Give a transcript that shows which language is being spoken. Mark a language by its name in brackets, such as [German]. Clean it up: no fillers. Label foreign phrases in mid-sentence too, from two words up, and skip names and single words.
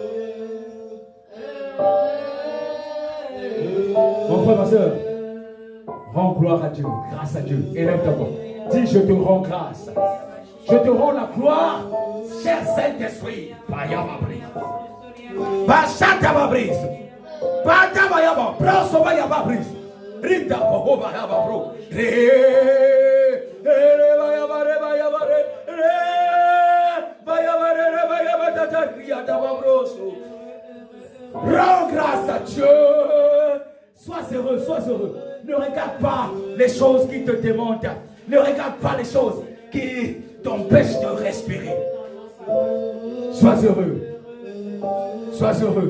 [French] Mon frère, ma soeur, rends gloire à Dieu, grâce à Dieu. Élève ta voix. Dis, je te rends grâce. Je te rends la gloire, cher Saint-Esprit. Bachata babrise. Bata bayaba, proso bayaba brise. Rita boba bayaba bro. Re bayaba re bayaba re. Bayaba re bayaba tata riata babroso. Rends grâce à Dieu. Sois heureux, sois heureux. Ne regarde pas les choses qui te démontent. Ne regarde pas les choses qui t'empêchent de respirer. Sois heureux. Sois heureux.